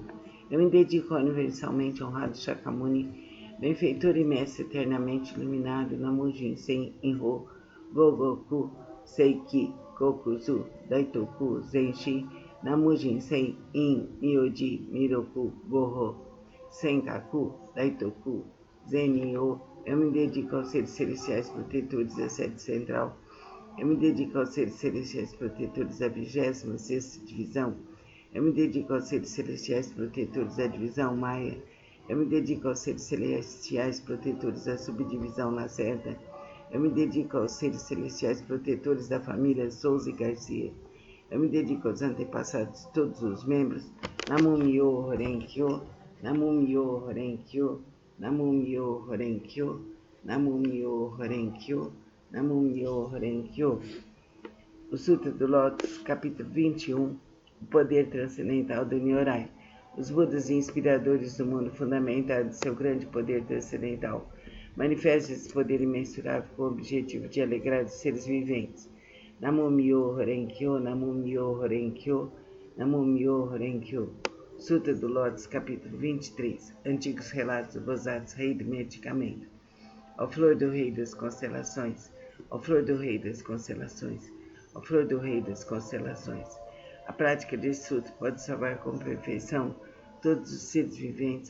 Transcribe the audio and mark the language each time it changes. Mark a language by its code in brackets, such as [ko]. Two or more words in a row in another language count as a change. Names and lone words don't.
[pt] Eu me dedico ao universalmente honrado Shakyamuni, benfeitor e mestre eternamente iluminado, Namo Jinsen Inho, Gogoku, Seiki, Kokuzu, Daitoku, Zenshi, Namo Jinsen In, Myoji, Miroku, Goho, Senkaku, Daitoku, Zenyo. Eu me dedico aos seres celestiais protetores da sede central. Eu me dedico aos seres celestiais protetores da 26ª divisão. Eu me dedico aos seres celestiais protetores da divisão Maia. Eu me dedico aos seres celestiais protetores da subdivisão Lacerda. Eu me dedico aos seres celestiais protetores da família Souza e Garcia. Eu me dedico aos antepassados de todos os membros. [ja] 南無妙法蓮経、南無妙法蓮経、南無妙法蓮経、南無妙法蓮経、南無妙法蓮経, Namo Myo Horenkyo, Namo Myo Horenkyo. [pt] O Sutra do Lótus, capítulo 21, o poder transcendental do Nyorai. Os Budas inspiradores do mundo fundamentaram seu grande poder transcendental. Manifesta esse poder imensurável com o objetivo de alegrar os seres viventes. [ja] 南無妙法蓮経、南無妙法蓮経、南無妙法蓮経. [pt] Sutra do Lótus, capítulo 23. Antigos relatos do Bodhisattva, rei do medicamento. Ó flor do rei das constelações, ó flor do rei das constelações, ó flor do rei das constelações. A prática desse sutra pode salvar com perfeição todos os seres viventes.